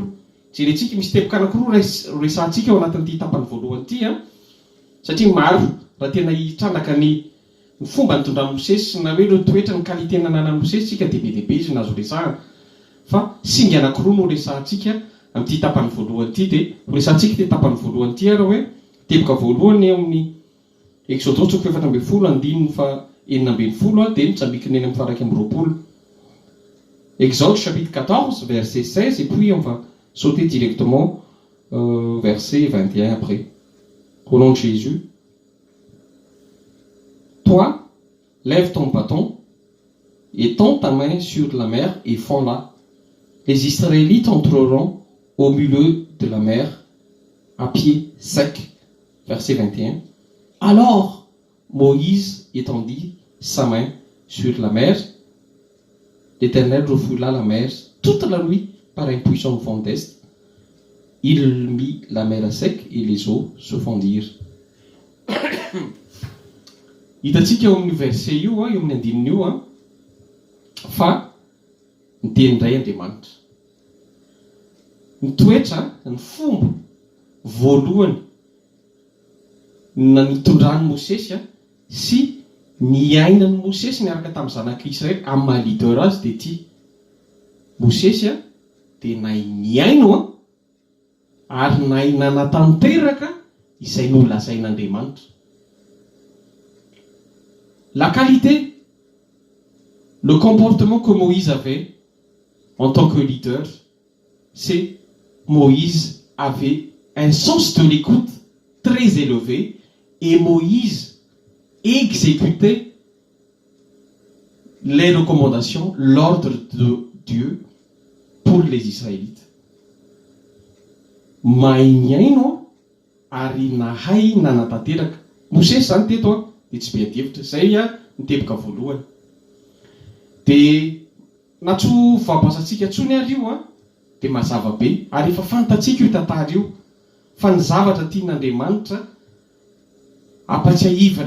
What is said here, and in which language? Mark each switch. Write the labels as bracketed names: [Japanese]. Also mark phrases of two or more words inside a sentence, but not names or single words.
[Malagasy] Jerentsika misy teboka anankiroa resantsika ao anatin'ity tapany voalohany ity satria maro raha tena hitranaka ny fomba nitondran'ny Mosesy na hoe ireo toetra ny qualité nananan'ny Mosesy tsika dia be dehibe izy nazo resahana. Fa singa anankiroa no resantsika amin'ity tapany voalohany ity dia resantsika ity tapany voalohany ity ara hoe teboka voalohany amin'ny Exodus 14 dia mitsambikina eny amin'ny faraika amin'ny 20. [French] Exode chapitre 14 verset 16 et puis on va sauter directement verset 21 après. Au nom de Jésus. Toi, lève ton bâton et tends ta main sur la mer et fends-la. Les Israélites entreront au milieu de la mer à pied sec. Verset 21. Alors Moïse étendit sa main sur la mer. L'Éternel refoula la mer toute la nuit par un puissant vent d'est. Il mit la mer à sec et les eaux se fondirent. [Malagasy] Hitantsika eo amin'ny verset io eo amin'ny 9 io fa niteny Andriamanitra. Ny toetra, ny fomba voalohany na nitondran'ny Mosesy sy niainan'ny Mosesy miaraka tamin'ny zanak'Israely amin'ny maha leader azy dia ity. Mosesy dia nahay niaino ary nahay nanatanteraka izay nolazain'Andriamanitra. [French] La qualité, le comportement que Moïse avait en tant que leader, c'est Moïse avait un sens de l'écoute très élevé et Moïse exécutait les recommandations, l'ordre de Dieu pour les Israélites. [Malagasy] Maignaino ary nahay nanatanteraka. Mosesy zany teto dia tsy be adevitra zay niteboka voalohany. Dia na tsy ho vaboasantsika tsony ary io dia mazava be ary efa fantatsika io tantara io fa ny zavatra tian'Andriamanitra ampatsiahivana